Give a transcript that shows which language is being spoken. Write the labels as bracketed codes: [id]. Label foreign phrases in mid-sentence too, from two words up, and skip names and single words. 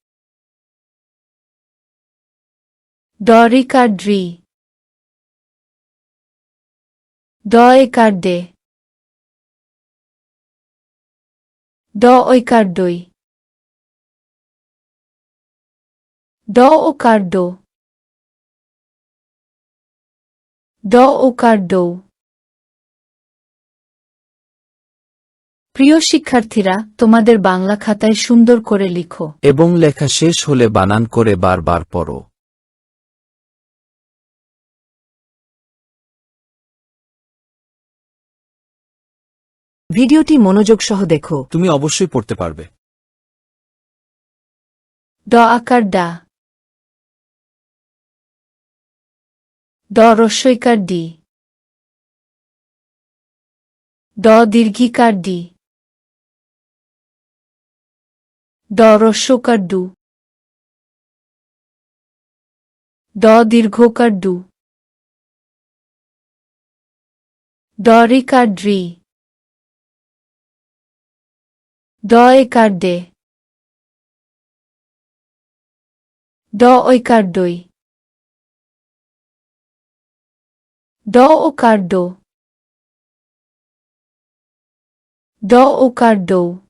[bn] ড রিকার ড্রি, ড একার ডে, ড ঐকার ডই, ড ওকার ডো, ড ওকার ডৌ। প্রিয় শিক্ষার্থীরা, তোমাদের বাংলা খাতায় সুন্দর করে লিখো এবং লেখা শেষ হলে বানান করে বারবার পড়ো। ভিডিওটি মনোযোগ সহ দেখো। তুমি অবশ্যই পড়তে পারবে। ড আকার ডা, ড রস্বইকার ডি, ড দীর্ঘিকার ডি, ড রস্বকার ডু, ড দীর্ঘকার ডু, ড রিকার ড্রি, ড একার ডে, ড ঐকার ডই, ড ওকার ডো, ড ওকার ডৌ।